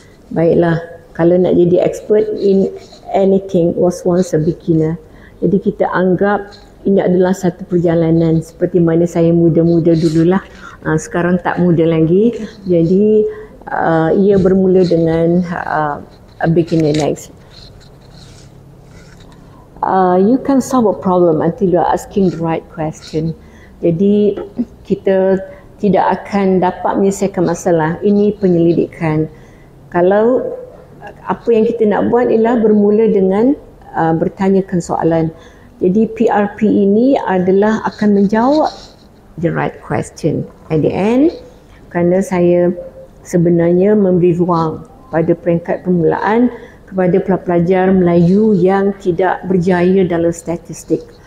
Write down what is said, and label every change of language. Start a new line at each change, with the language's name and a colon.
Malay: Baiklah, kalau nak jadi
English: expert in anything was once a beginner.
Malay: Jadi kita anggap ini adalah satu perjalanan seperti mana saya muda-muda dululah. Sekarang tak muda lagi. Jadi ia bermula dengan a beginner. Next.
English: You can solve a problem until you are asking the right question.
Malay: Jadi kita tidak akan dapat menyelesaikan masalah. Ini penyelidikan. Kalau apa yang kita nak buat ialah bermula dengan bertanyakan soalan. Jadi PRP ini adalah akan menjawab
English: the right question at the end,
Malay: kerana saya sebenarnya memberi ruang pada peringkat permulaan kepada pelajar Melayu yang tidak berjaya dalam statistik.